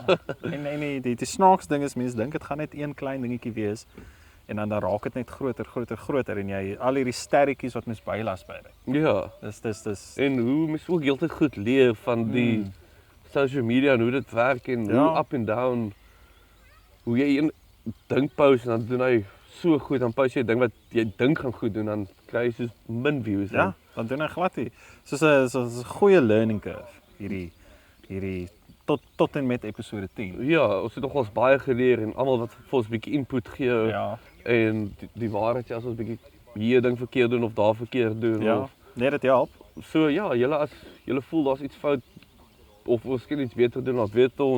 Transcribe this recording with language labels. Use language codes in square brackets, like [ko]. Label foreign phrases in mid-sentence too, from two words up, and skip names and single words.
[af] En die snaaks ding is mense dink dit gaan net een klein dingetjie wees en dan raak dit net groter en jy al hierdie sterretjies wat mens bylas by dit. Ja. Dis En hoe mens ook heeltyd goed leer van die [en] social media [af] en hoe dit werk en Ja. [en] hoe up and down. [af] Hoe jy een ding post en dan doen hy so goed, dan post jy 'n ding wat jy dink gaan goed doen, dan kry jy soos min views. ja, dan doen hy glad nie. Soos 'n goeie [en] learning curve [af] hierdie tot en met episode 10. Ja, ons het nogals baie geleer en almal wat vir ons 'n bietjie input gee Ja. en die waarheid as ons bietjie hier ding verkeerd doen of daar verkeerd doen Ja. of Nee, dit help. so ja, julle voel daar's iets fout of ons kan iets beter doen, dan weet ons.